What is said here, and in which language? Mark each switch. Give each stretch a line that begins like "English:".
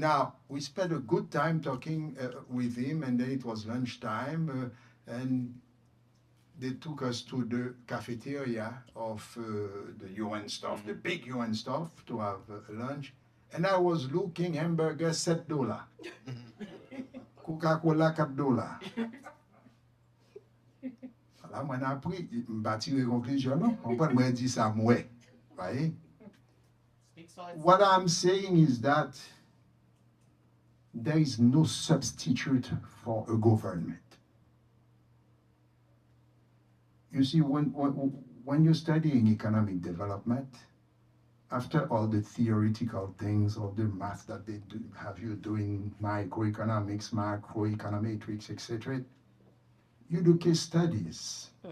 English: Now, we spent a good time talking with him, and then it was lunchtime, and they took us to the cafeteria of the UN staff, the big UN staff, to have lunch. And I was looking, hamburger $7, Coca-Cola $4.
French: Là, moi, après, je me suis tiré conclusion, non? On peut me dire ça, moi.
English: Right? What I'm saying is that there is no substitute for a government. You see, when you're studying economic development, after all the theoretical things, all the math that they do, have you doing microeconomics, macroeconometrics, etc., you do case studies.